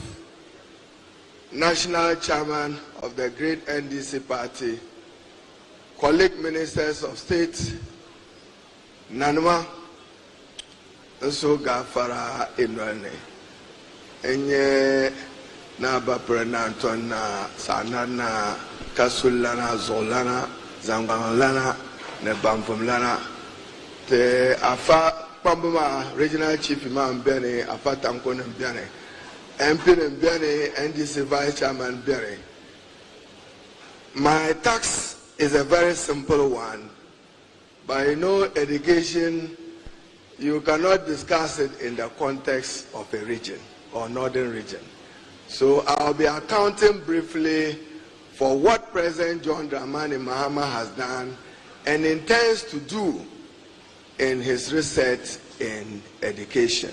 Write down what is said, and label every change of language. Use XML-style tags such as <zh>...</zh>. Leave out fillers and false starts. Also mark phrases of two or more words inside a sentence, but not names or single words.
<en>National Chairman of the great NDC Party, colleague Ministers of State, Nanuma, Nso Gafara Inwane, Enye Naba Prenantona, Sanana, Kasulana, Zolana, Zanganlana, Nebamfumlana, the Afa Pambuma Regional Chief Imam Bene, Afa Tankon Bene, MP Bene, NDC Vice Chairman Bene. My task is a very simple one. By education, you cannot discuss it in the context of a region or northern region. So I'll be accounting briefly for what President John Dramani Mahama has done and intends to do in his research in education.</en>